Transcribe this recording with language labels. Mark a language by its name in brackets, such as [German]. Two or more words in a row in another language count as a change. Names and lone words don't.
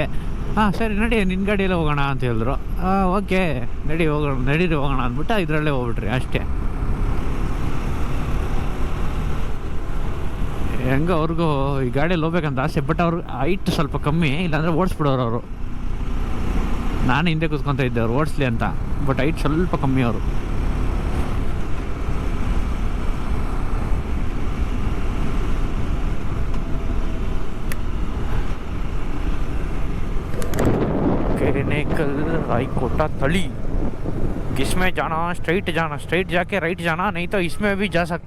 [Kannada] ಹಾಂ ಸರಿ ನಡಿ, ನಿನ್ನ ಗಾಡಿಯಲ್ಲೇ ಹೋಗೋಣ ಅಂತ ಹೇಳಿದ್ರು. ಓಕೆ ನಡೀರಿ ಹೋಗೋಣ ಅಂದ್ಬಿಟ್ಟು ಇದರಲ್ಲೇ ಹೋಗ್ಬಿಟ್ರಿ ಅಷ್ಟೇ. ಹೆಂಗೆ ಅವ್ರಿಗೂ ಈ ಗಾಡಿಯಲ್ಲಿ ಹೋಗ್ಬೇಕಂತ ಆಸೆ, ಬಟ್ ಅವ್ರು ಹೈಟ್ ಸ್ವಲ್ಪ ಕಮ್ಮಿ, ಇಲ್ಲಾಂದರೆ ಓಡಿಸ್ಬಿಡೋರು ಅವರು. ನಾನು ಹಿಂದೆ ಕೂತ್ಕೊತಾ ಇದ್ದೆ ಅವ್ರು ಓಡಿಸ್ಲಿ ಅಂತ, ಬಟ್ ಹೈಟ್ ಸ್ವಲ್ಪ ಕಮ್ಮಿ ಅವರು. [Hindi] केनेकल रायकोटा तली, किसमें जाना? स्ट्रेट जाके राइट जाना, नहीं तो इसमें भी जा सकता।